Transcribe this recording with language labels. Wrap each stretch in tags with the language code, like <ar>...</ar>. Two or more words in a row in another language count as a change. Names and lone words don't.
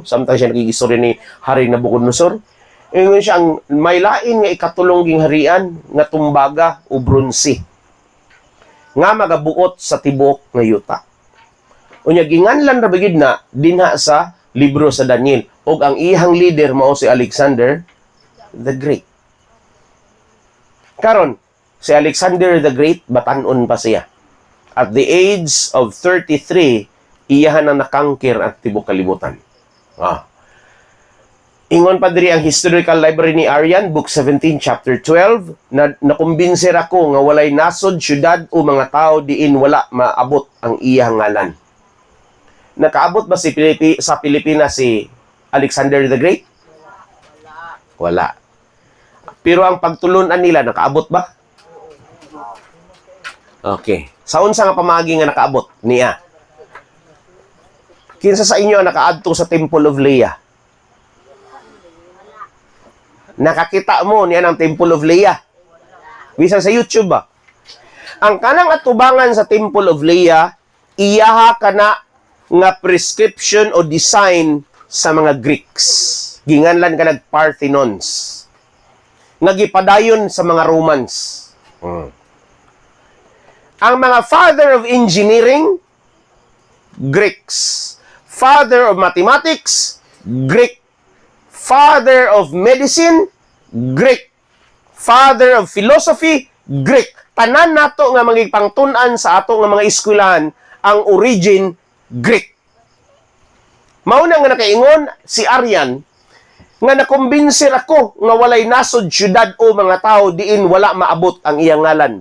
<ceb>Samtang siya nakikistory ni Hari Nabucodonosor. Ingon siya, ang may lain nga ikatulong gingharian nga tumbaga o bronze nga magabuot sa tibok nga yuta. Unya ginganlan ra bagid na dinha sa libro sa Daniel ug ang iyang leader mao si Alexander the Great. Karon si Alexander the Great batan-on pa siya.</ceb> <en>At the age of 33,</en> <ceb>iyahan na nakangkir ang tibok kalibutan. Ingon pa diri ang Historical Library ni Arian, Book 17, Chapter 12, na nakumbinser ako nga walay nasod, syudad o mga tao diin wala maabot ang iyang ngalan. Nakaabot ba sa Pilipinas si Alexander the Great? Wala. Pero ang pagtulunan nila, nakaabot ba? Okay. Saon sa nga pamagi nga nakaabot niya? Kinsa sa inyo ang nakaadto sa Temple of Leah? Nakakita mo niya ng Temple of Leah. Bisan sa YouTube ba? Ang kanang atubangan sa Temple of Leah, iyaha ka na nga prescription o design sa mga Greeks. Ginganlan ka nag-Parthenons. Nagipadayon sa mga Romans. Ang mga</ceb> <en>father of engineering, Greeks. Father of mathematics, Greek. Father of medicine, Greek. Father of philosophy, Greek.</en> <ceb>Tanan nato nga magipangtun-an sa ato nga mga eskwelahan ang origin Greek. Mauna nga nakaingon si Arian nga nakumbinser ako nga walay nasod syudad o mga tao diin wala maabot ang iyang ngalan.</ceb>